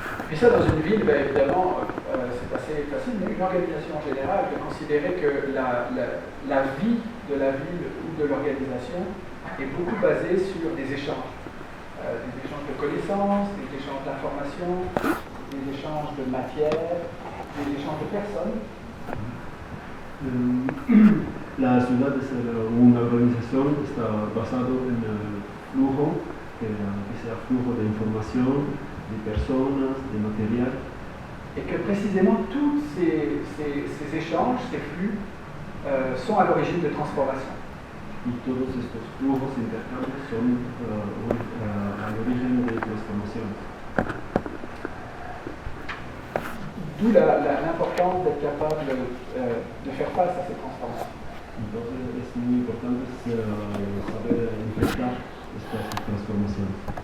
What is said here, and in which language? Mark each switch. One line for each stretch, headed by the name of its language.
French: Et ça, dans une ville, évidemment, c'est assez facile, mais une organisation en général peut considérer que la vie de la ville ou de l'organisation est beaucoup basée sur des échanges de connaissances, des échanges d'informations, des échanges de matière, des échanges de personnes.
Spanish: La ciudad es una organización que está basada en el flujo, que sea flujo de información, de personas, de material.
French: Et que précisément tous ces échanges, ces flux, sont à l'origine de transformations.
Spanish: Y todos estos flujos intercambios son al origen de transformaciones.
French: D'où l'importance d'être capable de faire face à ces transformations.
Spanish: Entonces es muy importante saber enfrentar estas transformaciones.